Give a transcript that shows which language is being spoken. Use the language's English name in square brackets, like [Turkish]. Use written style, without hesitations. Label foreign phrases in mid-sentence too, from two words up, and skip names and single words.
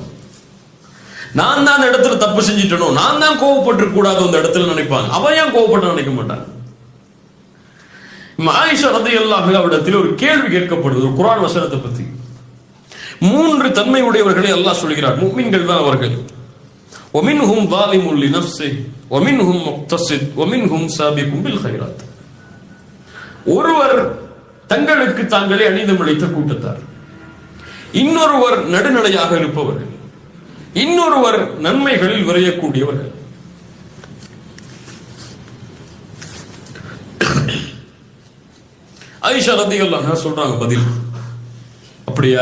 [Tamil] நான் தான் அந்த இடத்துல தப்பு செஞ்சிட்டணும், நான் தான் கோவப்பட்டு கூடாது அந்த இடத்துல நினைப்பாங்க. அவன் ஏன் கோவப்பட்டு நினைக்க மாட்டாங்க. ஆயிஷா [Arabic] رضي الله عنها [Tamil] அவரிடத்தில் ஒரு கேள்வி கேட்கப்படுது ஒரு குர்ஆன் வசனத்தை பத்தி. 3 தன்மை உடையவர்களை அல்லாஹ் சொல்கிறார், முஃமின்கள் தான் அவர்கள். [Arabic] وَمِنْهُمْ ظَالِمٌ لِنَفْسِهِ وَمِنْهُمْ مُقْتَصِدٌ وَمِنْهُمْ سَابِقٌ بِالْخَيْرَاتِ. [Tamil] ஒருவர் தங்களுக்கு தாங்களே அநீதமிழைத்த கூட்டத்தார், இன்னொருவர் நடுநிலையாக இருப்பவர்கள், இன்னொருவர் நன்மைகளில் விரையக்கூடியவர்கள். ஆயிஷா [Arabic] رضي الله عنها [Tamil] சொல்றாங்க பதில், அப்படியா?